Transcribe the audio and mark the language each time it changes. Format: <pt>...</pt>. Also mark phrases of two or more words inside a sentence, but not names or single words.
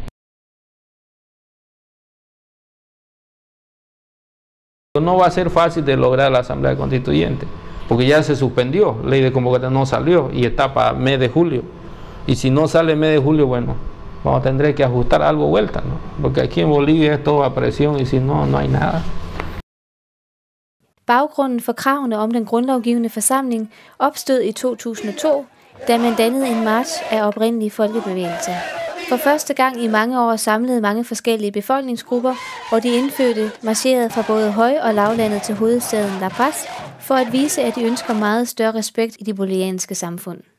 <es>No va a ser fácil de lograr la Asamblea Constituyente, porque ya se suspendió, ley de convocatoria no salió y está para mes de julio. Y si no sale mes de julio, bueno, vamos a tener que ajustar algo vuelta, ¿no? Porque aquí en Bolivia es todo a presión y si no, no hay nada.</es> <da>Baggrunden for kravene om den grundlovgivende forsamling opstod i 2002, da man dannede en march af oprindelige folkebevægelser. For første gang i mange år samlede mange forskellige befolkningsgrupper, og de indfødte marcherede fra både høj- og lavlandet til hovedstaden La Paz, for at vise, at de ønsker meget større respekt i de bolivianske samfund.</da>